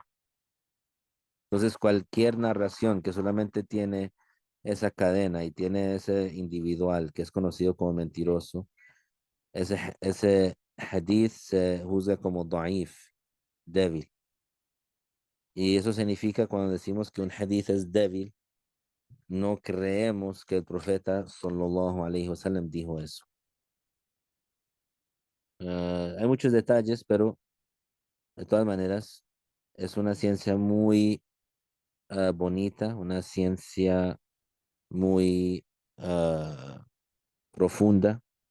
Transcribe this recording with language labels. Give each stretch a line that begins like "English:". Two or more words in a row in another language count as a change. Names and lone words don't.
Spanish: Entonces, cualquier narración que solamente tiene esa cadena y tiene ese individual que es conocido como mentiroso, ese hadith se juzga como daif, débil. Y eso significa cuando decimos que un hadith es débil, no creemos que el profeta
Arabic: صلى الله عليه وسلم
Spanish: dijo eso. Hay muchos detalles, pero de todas maneras es una ciencia muy bonita, una ciencia muy profunda.